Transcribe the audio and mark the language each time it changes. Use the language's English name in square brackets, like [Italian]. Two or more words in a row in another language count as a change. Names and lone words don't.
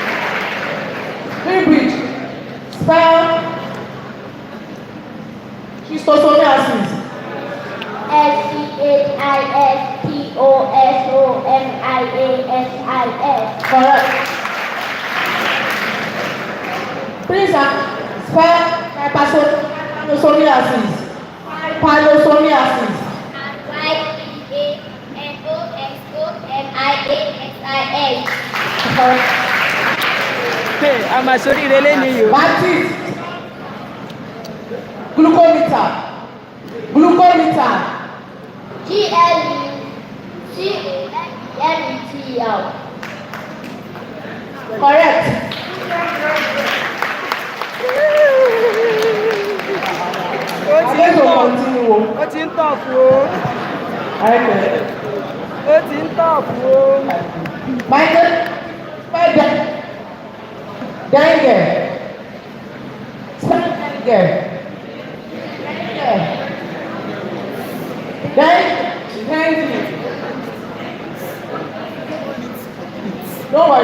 [English] Green Bridge. Spell. She Schistosomiasis. SCHISTOSOMIASIS. Correct. Please spell hypersomiasis. Hypersomiasis. YPANOSOMIASIS. Correct. I'm a sorry, really. Matis. Glucometer. Glucometer. GLUCOMETR. Correct. I'm going to continue. [Yoruba] Ó ti ń tọ̀ fún o. [English] Okay. [Yoruba] Ó ti ń tọ̀ fún o. [English] Michael. Dengue. Dengue. Dengue. Don't worry.